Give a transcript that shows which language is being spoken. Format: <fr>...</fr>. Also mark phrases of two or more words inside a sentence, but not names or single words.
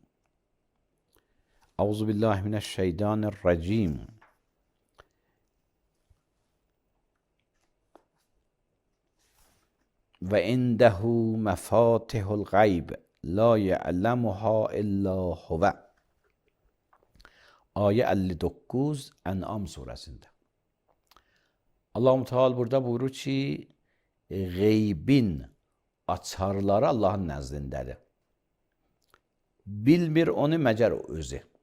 <ar>اعوذ بالله من الشیطان الرجیم. و عنده مفاتح الغیب لا یعلمها الا هو.</ar> <az>Ayə 59 Ən'am surəsində. Allah-u Teala burada buyurur ki, qeybin açarları Allahın nəzdindədir. Bilmir onu məgər o özü.</az>